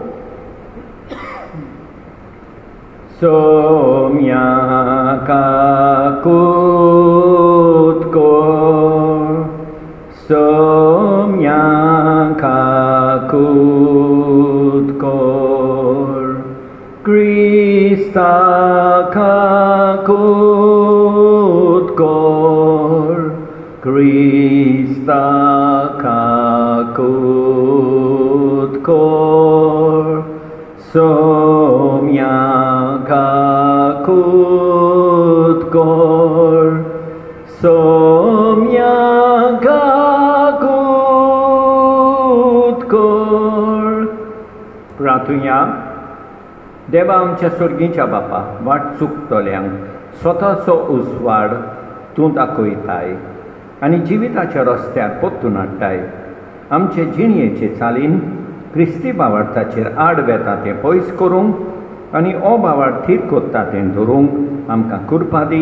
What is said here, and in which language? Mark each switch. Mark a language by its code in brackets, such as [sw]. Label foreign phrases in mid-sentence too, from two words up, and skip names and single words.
[kok] सोम्या काकूत कोर, सोम्या काकूत कोर, Krista kakutkor, Krista kakutkor, somya kakutkor, somya kakutkor. प्रार्थुया. देवा आमच्या स्वर्गीच्या बापा, वाट चुकतल्यांक स्वताचो उजवाड तूं दाखयताय आनी जिविताच्या रस्त्यार पोत्तून हाडटाय. आमचे जिणयेचे चालीन क्रिस्ती भावार्थाचेर आड वेता तें पयस करूंक आनी हो भावार्थ थीर कोत्ता तें धरूंक आमकां कृपा दी.